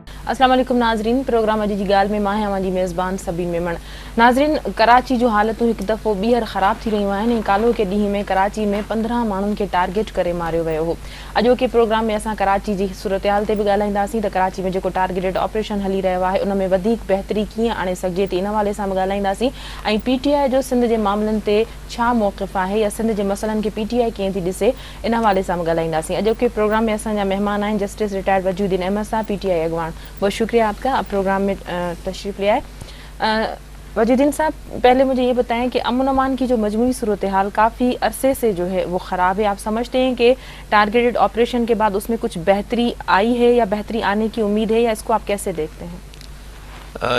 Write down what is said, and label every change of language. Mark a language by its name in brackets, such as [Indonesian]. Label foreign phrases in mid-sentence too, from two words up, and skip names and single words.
[Arabic] السلام علیکم नाजरीन, [Sindhi] प्रोग्राम अजी जी गाल में मां हमारी मेज़बान सबीन मेमण। नाजरीन, कराची जो हालतूं हिकु दफ़ो ॿीहर ख़राब थी रहियूं आहिनि। कालो के ॾींहं में कराची में 15 माण्हुनि खे टारगेट करे मारियो वियो हो। अॼोके प्रोग्राम में असां कराची जी सूरत हाल ते बि ॻाल्हाईंदासीं त कराची में जेको [English] targeted operation [Sindhi] हली रहियो आहे उन में वधीक बहितरी कीअं आणे सघिजे थी, इन हवाले सां बि ॻाल्हाईंदासीं। ऐं PTI जो सिंध जे मामलनि ते छा मौक़िफ़ आहे या सिंध जे मसइलनि खे PTI कीअं थी ॾिसे, इन हवाले सां बि ॻाल्हाईंदासीं। अॼोके प्रोग्राम में असांजा महिमान आहिनि [English] Justice Retired [Sindhi] वजूद्दीन अहमद साहब, PTI अगवान। [Urdu] بہت شکریہ آپ کا، آپ پروگرام میں تشریف لے آئے. وجود الدین صاحب، پہلے مجھے یہ بتائیں کہ امن امان کی جو مجموعی صورت حال کافی عرصے سے جو ہے وہ خراب ہے. آپ سمجھتے ہیں کہ [English] targeted operation [Urdu] کے بعد اس میں کچھ بہتری آئی ہے یا بہتری آنے کی امید ہے، یا اس کو آپ کیسے دیکھتے ہیں?